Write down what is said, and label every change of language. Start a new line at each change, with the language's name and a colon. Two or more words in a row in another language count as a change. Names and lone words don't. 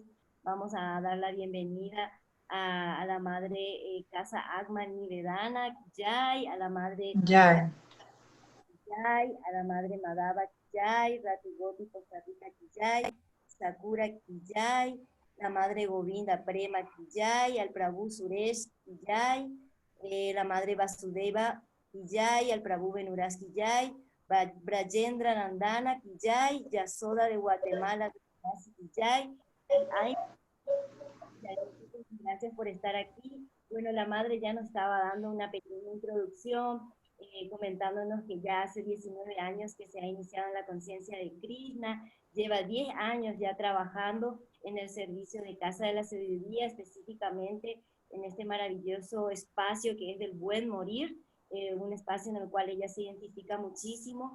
Spanish: Vamos a dar la bienvenida a la madre Casa Agman Nivedana, Kijay, a la madre Ya. Kijay, a la madre Madhava Kijay, Ratugoti Costa Rica Kijay, Sakura Kijay, la madre Govinda Prema Kijay, al Prabhu Suresh Kijay, la madre Vasudeva Kijay, al Prabhu Benuras Kijay, Brajendra Nandana Kijay, Yasoda de Guatemala Kijay. Ay, gracias por estar aquí. Bueno, la madre ya nos estaba dando una pequeña introducción, comentándonos que ya hace 19 años que se ha iniciado en la conciencia de Krishna, lleva 10 años ya trabajando en el servicio de Casa de la Sabiduría, específicamente en este maravilloso espacio que es del buen morir, un espacio en el cual ella se identifica muchísimo.